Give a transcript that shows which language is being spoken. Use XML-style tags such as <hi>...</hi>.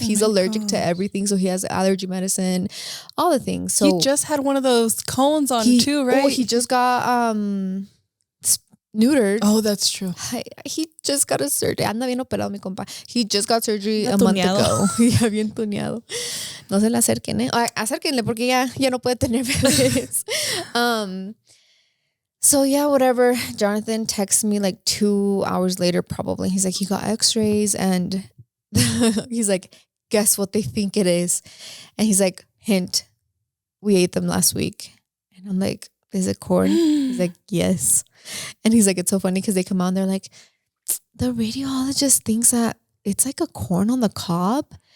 <en>He's allergic to everything. So he has allergy medicine, all the things. So he just had one of those cones on too, right? Oh, he just got neutered. Oh, that's true. He just got a surgery.</en> <es>Anda bien operado, mi compa.</es> <en>He just got surgery a month ago.</en> <es>Ya bien tuneado. No se le acerquen, ¿eh? Acérquenle porque ya no puede tener bebés.</es> <en>So yeah, whatever. Jonathan texts me like 2 hours later, probably. He's like, he got x-rays and he's like, guess what they think it is? And he's like, hint, we ate them last week. And I'm like, is it corn? He's like, yes. And he's like, it's so funny because they come out and they're like, the radiologist thinks that it's like a corn on the cob.</en>